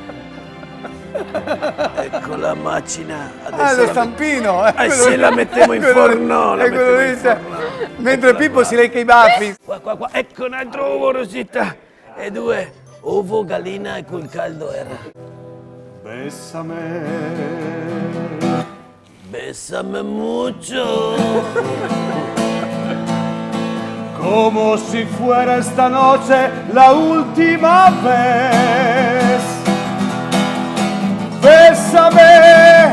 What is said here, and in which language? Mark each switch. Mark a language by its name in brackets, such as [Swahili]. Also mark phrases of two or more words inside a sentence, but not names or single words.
[Italian] Ecco la macina. Lo stampino. Se la mettiamo in forno. Mentre Pippo si lecca i baffi. Qua. Ecco un altro uovo, Rosita. E due. Uovo, gallina e quel caldo era. [Spanish] Bésame mucho. Como si fuera esta noche la última vez. Bésame.